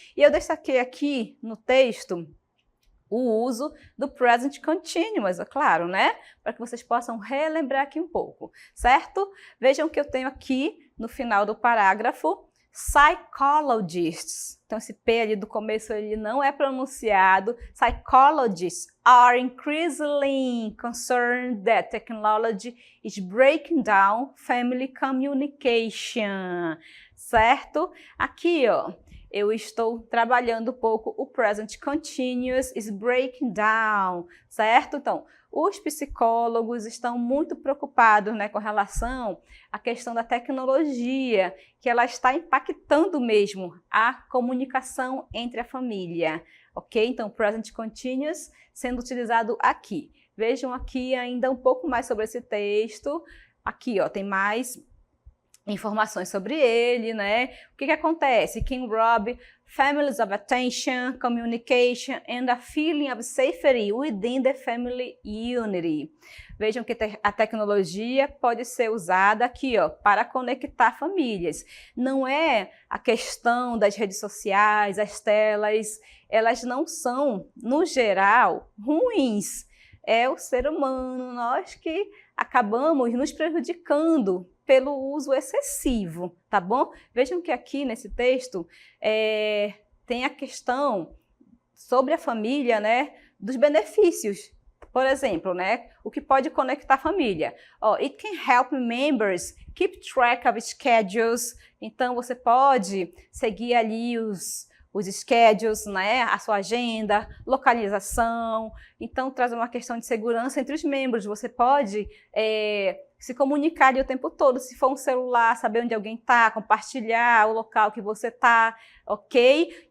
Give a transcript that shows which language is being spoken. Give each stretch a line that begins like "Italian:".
Portuguese: E eu destaquei aqui no texto o uso do present continuous, é claro, né? Para que vocês possam relembrar aqui um pouco, certo? Vejam que eu tenho aqui no final do parágrafo psychologists. Então esse P ali do começo ele não é pronunciado.
English: Psychologists are increasingly concerned that technology is breaking down family communication.
Portuguese: Certo? Aqui, ó, eu estou trabalhando um pouco o present continuous
English: is breaking down,
Portuguese: certo? Então, os psicólogos estão muito preocupados, né, com relação à questão da tecnologia, que ela está impactando mesmo a comunicação entre a família. ok? Então, present continuous sendo utilizado aqui. Vejam aqui ainda um pouco mais sobre esse texto. Aqui, ó, tem mais informações sobre ele, né? O que acontece?
English: King Rob, families of attention, communication and a feeling of safety within the family unity.
Portuguese: Vejam que a tecnologia pode ser usada aqui, ó, para conectar famílias. Não é a questão das redes sociais, as telas, elas não são, no geral, ruins. É o ser humano, nós que acabamos nos prejudicando pelo uso excessivo, tá bom? Vejam que aqui nesse texto tem a questão sobre a família, né, dos benefícios. Por exemplo, né, o que pode conectar a família.
English: It can help members keep track of schedules.
Portuguese: Então, você pode seguir ali os schedules, né, a sua agenda, localização. Então, traz uma questão de segurança entre os membros. Você pode se comunicar ali o tempo todo. Se for um celular, saber onde alguém está, compartilhar o local que você está, ok?